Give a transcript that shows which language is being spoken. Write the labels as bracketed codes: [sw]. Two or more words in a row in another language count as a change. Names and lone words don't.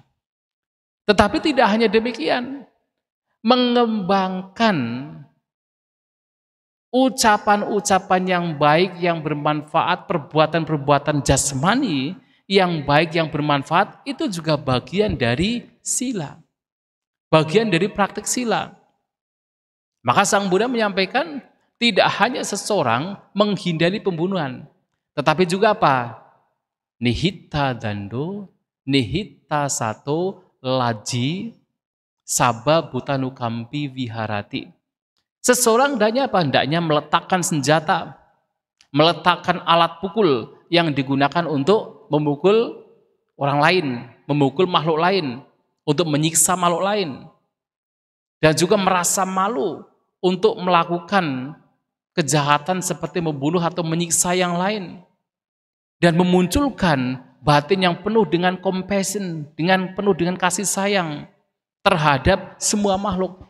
[id] Tetapi tidak hanya demikian, mengembangkan ucapan-ucapan yang baik, yang bermanfaat, perbuatan-perbuatan jasmani yang baik, yang bermanfaat, itu juga bagian dari sila. Bagian dari praktik sila. Maka Sang Buddha menyampaikan tidak hanya seseorang menghindari pembunuhan, tetapi juga apa? [pi] Nihitta dando, nihitta sato, laji, sabba butanukampi viharati. [id] Seseorang hendaknya apa? Hendaknya meletakkan senjata, meletakkan alat pukul yang digunakan untuk memukul orang lain, memukul makhluk lain, untuk menyiksa makhluk lain, dan juga merasa malu untuk melakukan kejahatan seperti membunuh atau menyiksa yang lain, dan memunculkan batin yang penuh dengan compassion, dengan penuh dengan kasih sayang terhadap semua makhluk.